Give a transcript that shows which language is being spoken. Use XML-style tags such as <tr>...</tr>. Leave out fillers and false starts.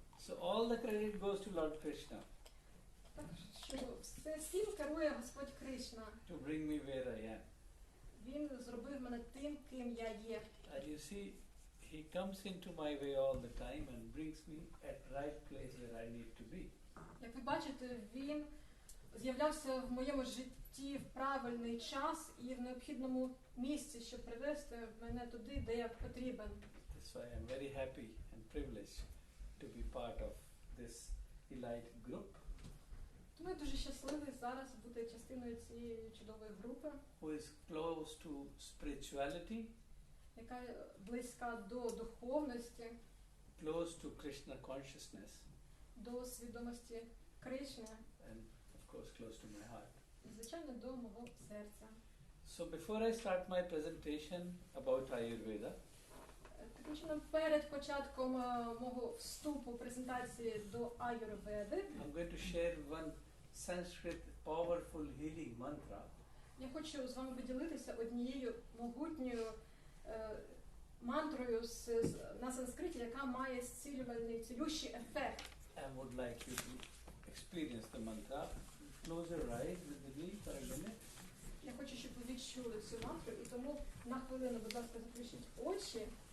<en>So all the credit goes to Lord Krishna</en> <uk>Так що всім керує Господь Кришна.</uk> <en>to bring me where I am.</en> <uk>Він зробив мене тим, ким я є.</uk> <en>And you see, he comes into my way all the time and brings me at right place where I need to be.</en> <uk>Як ви бачите, він з'являвся в моєму житті в правильний час і в необхідному місці, щоб привести мене туди, де я потрібен.</uk> <en>That's why I'm very happy and privileged to be part of this elite group</en> <uk>Тому я дуже щасливий зараз бути частиною цієї чудової групи,</uk> <en>who is close to spirituality,</en> <uk>яка близька до духовності,</uk> <en>close to Krishna consciousness,</en> <uk>до свідомості Кришни</uk> <en>and of course close to my heart.</en> <uk>і, звичайно, до мого серця.</uk> <en>So before I start my presentation about Ayurveda,</en> <uk>Таким чином, перед початком мого вступу презентації до аюрведи,</uk> <en>I'm going to share one Sanskrit powerful healing mantra</en> <uk>я хочу з вами поділитися однією могутньою мантрою на санскриті, яка має зцілювальний, цілющий ефект.</uk> <en>I would like you to experience the mantra. Close your eyes with me for a minute.</en> <uk>Я хочу, щоб ви відчули цю мантру, і тому на хвилину, будь ласка, заплющіть очі</uk>